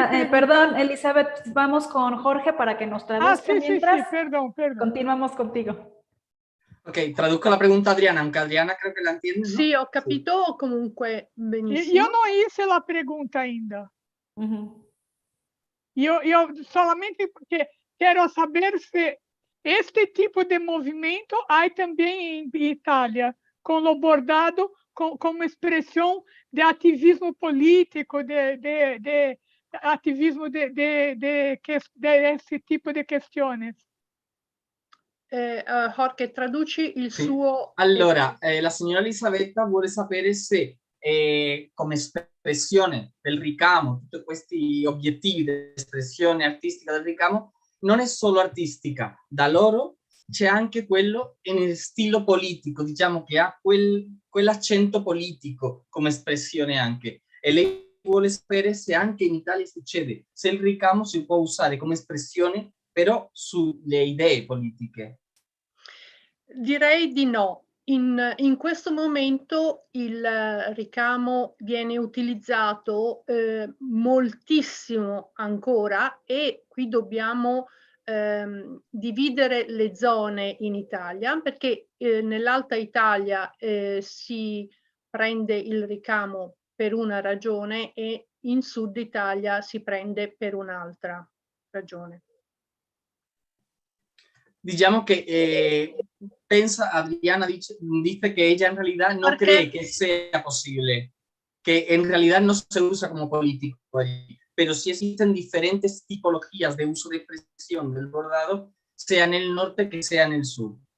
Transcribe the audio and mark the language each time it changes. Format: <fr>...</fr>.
<es>Perdón, Elizabeth, vamos con Jorge para que nos traduzca mientras. Sí, perdón. Continuamos contigo. Ok, traduzco la pregunta a Adriana, aunque Adriana creo che la entiende, ¿no?</es> <it>Sì, ho capito comunque benissimo. Io non</it> <es>hice la pregunta ainda.</es> <pt>Io solamente quero saber se este tipo de movimento há também em Itália, com o bordado como expressão de ativismo político, de ativismo de esse tipo de questões.</pt> <it>Jorge, traduci il sì. suo... Allora, la signora Elisabetta vuole sapere se come espressione del ricamo, tutti questi obiettivi di espressione artistica del ricamo, non è solo artistica, da loro c'è anche quello nel stile politico, diciamo che ha quell'accento politico come espressione anche. E lei vuole sapere se anche in Italia succede, se il ricamo si può usare come espressione però sulle idee politiche. Direi di no. In questo momento il ricamo viene utilizzato moltissimo ancora, e qui dobbiamo dividere le zone in Italia, perché nell'Alta Italia si prende il ricamo per una ragione e in Sud Italia si prende per un'altra ragione. Diciamo</it> <es>que Adriana dice que ella en realidad no cree que sea posible, que en realidad no se usa como político allí, pero sí existen diferentes tipologías de uso de expresión del bordado, sea en el norte que sea en el sur.</es>